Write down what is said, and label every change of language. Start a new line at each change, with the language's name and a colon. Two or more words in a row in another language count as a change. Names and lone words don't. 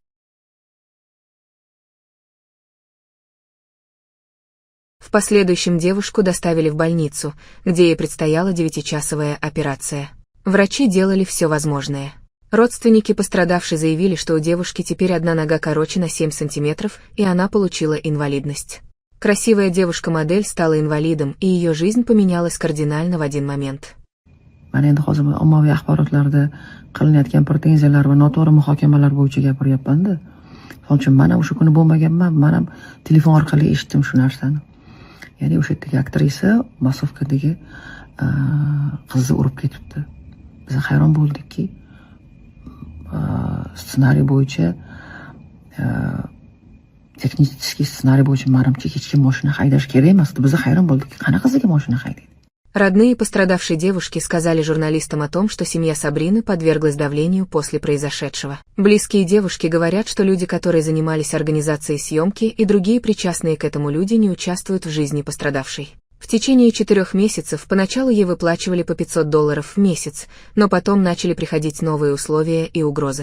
Russian: В последующем девушку доставили в больницу, где ей предстояла 9-часовая операция. Врачи делали все возможное. Родственники пострадавшей заявили, что у девушки теперь одна нога короче на 7 сантиметров, и она получила инвалидность. Красивая девушка-модель стала инвалидом, и ее жизнь поменялась кардинально в один момент.
Uzbek: Men endi hozir ommaviy axborotlarda qilinayotgan pretenziyalar va noto'g'ri muhokamalar bo'yicha gapiryapman-da. Shuning uchun men o'sha kuni bo'lmaganman, men ham telefon orqali eshitdim shu narsani. Ya'ni o'sha yerdagi aktrisa massovkadagi qizni urib ketibdi. Biz hayron bo'ldikki, ssenariy bo'yicha texnik ssenariy bo'yicha manimcha hech kim mashina haydash kerak emasdi. Biz hayron bo'ldik, qanaqasiga mashina haydaydi.
Russian: Родные пострадавшей девушки сказали журналистам о том, что семья Сабрины подверглась давлению после произошедшего. Близкие девушки говорят, что люди, которые занимались организацией съемки, и другие причастные к этому люди не участвуют в жизни пострадавшей. В течение 4 месяцев поначалу ей выплачивали по $500 в месяц, но потом начали приходить новые условия и угрозы.